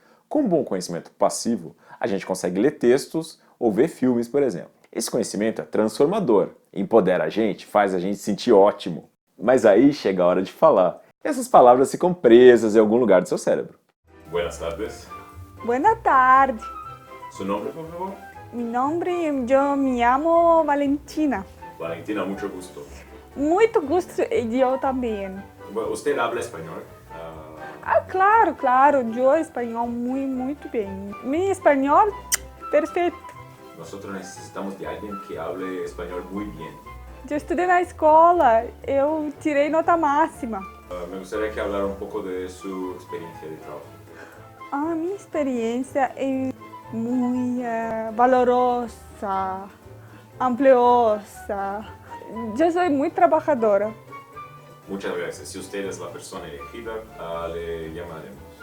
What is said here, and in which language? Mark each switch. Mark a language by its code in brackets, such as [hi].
[pt] Com um bom conhecimento passivo, a gente consegue ler textos ou ver filmes, por exemplo. Esse conhecimento é transformador, empodera a gente, faz a gente se sentir ótimo. Mas aí chega a hora de falar. Essas palavras ficam presas em algum lugar do seu cérebro. [es] Buenas tardes. [pt] Boa tarde. [es] Su nombre, por favor? Mi nombre, yo me llamo Valentina. Valentina, mucho gusto. [pt] Muito gosto e eu também. [es] Usted habla español? [pt] Claro, claro, eu espanhol muito bem. Mi espanhol, perfeito. [es] Nosotros necesitamos de alguien que hable español muy bien. [pt] Eu estudei na escola, eu tirei nota máxima. [es] Me gustaría que hablara un poco de su experiencia de trabajo. [pt] A minha experiência é muito valorosa, ampliosa. Eu sou muito trabalhadora. [es] Muchas gracias. Si usted es la persona elegida, le llamaremos.